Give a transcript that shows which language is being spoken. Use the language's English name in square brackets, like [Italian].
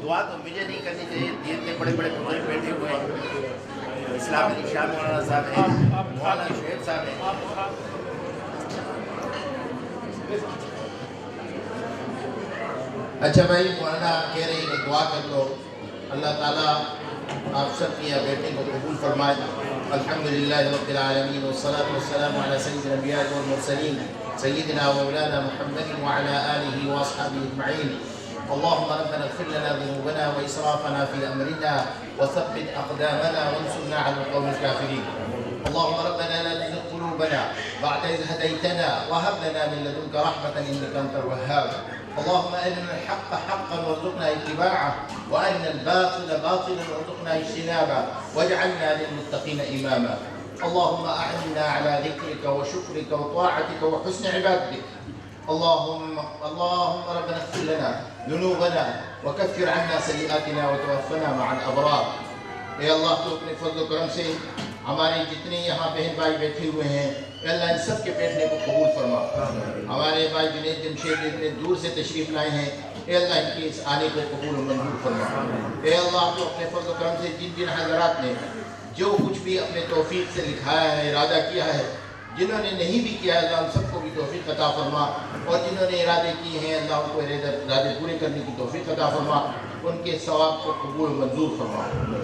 [Urdu] دعا تو مجھے نہیں کرنی چاہیے، دین میں بڑے بڑے بزرگ بیٹھے ہوئے ہیں، اسلام علی شاہ مولانا صاحب ہیں، مولانا شعیب صاحب ہیں۔ اچھا بھائی، مولانا آپ کہہ رہے ہیں کہ دعا کر لو، اللہ تعالیٰ آپ سب کی بیٹے کو قبول فرمائے۔ [Arabic] الحمدللہ رب العالمین والصلاة والسلام علی سید الانبیاء والمرسلین سیدنا و مولانا محمد وعلی آلہ واصحابہ اجمعین۔ اللهم ربنا اغفر لنا ذنوبنا وإسرافنا في أمرنا وثبت أقدامنا وانصرنا على القوم الكافرين. اللهم ربنا لا تزغ قلوبنا بعد إذ هديتنا وهب لنا من لدنك رحمة إنك أنت الوهاب. اللهم أرنا الحق حقا وارزقنا اتباعه وأرنا الباطل باطلا وارزقنا اجتنابه واجعلنا للمتقين إماما. اللهم أعنا على ذكرك وشكرك وطاعتك وحسن عبادتك. اللهم ربنا اغفر لنا ذنوبنا وكفر عنا سيئاتنا وتوفنا مع الأبرار. [Urdu] اے اللہ تو اپنے فضل و کرم سے ہمارے جتنے یہاں بہن بھائی بیٹھے ہوئے ہیں اے اللہ ان سب کے بیٹھنے کو قبول فرما. ہمارے بھائی جنید جمشید اتنے دور سے تشریف لائے ہیں اے اللہ ان کے اس آنے کو قبول و منظور فرما. اے اللہ تو اپنے فضل و کرم سے جن جن حضرات نے جو کچھ بھی اپنے توفیق سے لکھایا ہے ارادہ کیا ہے جنہوں نے نہیں بھی کیا اللہ ان سب کو بھی توفیق عطا فرما اور جنہوں نے ارادے کیے ہیں اللہ ان کو ارادے پورے کرنے کی توفیق عطا فرما ان کے ثواب کو قبول منظور فرما.